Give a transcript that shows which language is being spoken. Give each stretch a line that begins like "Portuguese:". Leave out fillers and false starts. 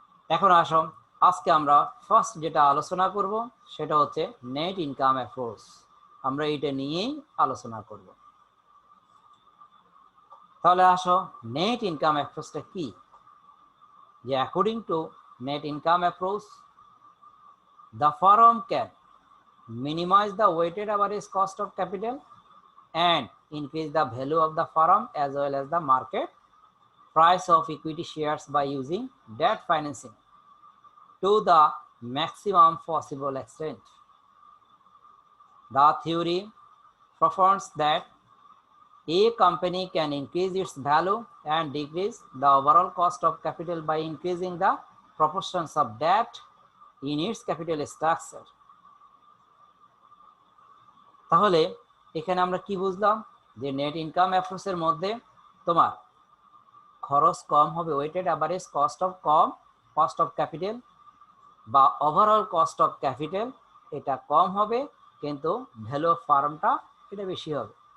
Bangla: এখন আসো আজকে আমরা ফার্স্ট যেটা আলোচনা করব সেটা হচ্ছে নেট ইনকাম অ্যাপ্রোচ। আমরা এটা নিয়েই আলোচনা করব। তাহলে আসো নেট ইনকাম অ্যাপ্রোচটা কি? যে according to net income approach,
English: the firm can minimize the weighted average cost of capital and increase the value of the firm as well as the market price of equity shares by using debt financing to the maximum possible extent. The theory proposed that a company can increase its value and decrease the overall cost of capital by increasing the proportions of debt in its capital structure.
Bangla: তাহলে এখানে আমরা কি বুঝলাম যে net income অ্যাপ্রোচের মধ্যে তোমার খরচ কম হবে, weighted average cost of capital বা ওভারঅল কস্ট অফ ক্যাপিটাল এটা কম হবে, কিন্তু ভ্যালু অফ ফার্মটা এটা বেশি হবে।